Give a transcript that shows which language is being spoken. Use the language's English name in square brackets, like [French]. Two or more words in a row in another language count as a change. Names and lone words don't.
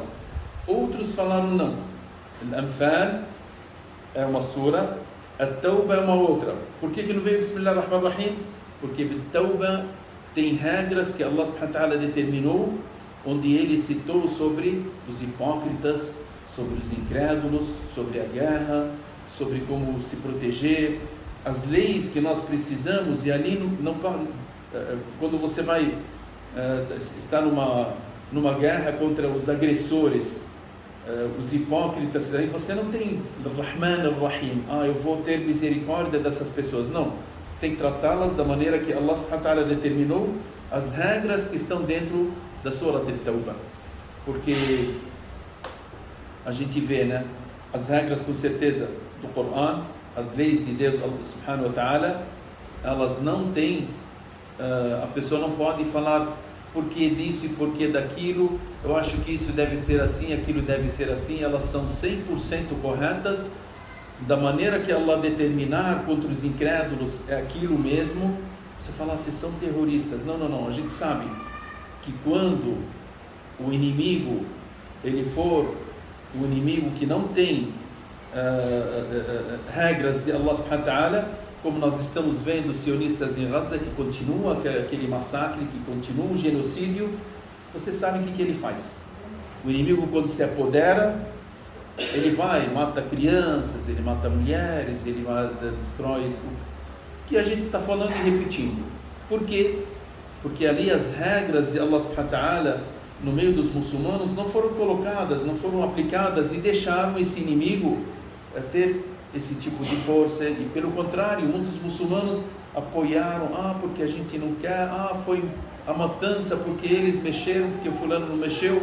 [Portuguese] Outros falaram não. Al-Anfal é uma sura, At-Tawbah é uma outra. Por que não veio [Arabic] بسم الله الرحمن الرحيم? [Portuguese] Porque At-Tawbah tem regras que Allah [Arabic] سبحانه وتعالى [Portuguese] determinou, onde ele citou sobre os hipócritas, sobre os incrédulos, sobre a guerra, sobre como se proteger, as leis que nós precisamos. E ali não quando você vai estar numa guerra contra os agressores, os hipócritas, aí você não tem [Arabic] رحمن الرحيم, [Portuguese] eu vou ter misericórdia dessas pessoas. Não, você tem que tratá-las da maneira que Allah [Arabic] سبحانه وتعالى [Portuguese] determinou, as regras que estão dentro da Surah Al-Tawbah. Porque a gente vê, né, as regras com certeza do Corão, as leis de Deus [Arabic] سبحانه وتعالى, [Portuguese] elas não têm, a pessoa não pode falar porque disso e porque daquilo, eu acho que isso deve ser assim, aquilo deve ser assim. Elas são 100% corretas, da maneira que Allah determinar contra os incrédulos, é aquilo mesmo. Você fala, se são terroristas, não, a gente sabe que quando o inimigo, ele for o inimigo que não tem regras de Allah [Arabic] سبحانه وتعالى, [Portuguese] como nós estamos vendo os sionistas em Gaza, que continua aquele massacre, que continua o genocídio, você sabe o que ele faz. O inimigo, quando se apodera, ele vai, mata crianças, ele mata mulheres, ele destrói o que a gente está falando e repetindo. Por quê? Porque ali as regras de Allah [Arabic] سبحانه وتعالى [Portuguese] no meio dos muçulmanos não foram colocadas, não foram aplicadas, e deixaram esse inimigo ter esse tipo de força. E pelo contrário, muitos muçulmanos apoiaram, porque a gente não quer, foi a matança porque eles mexeram, porque o fulano não mexeu.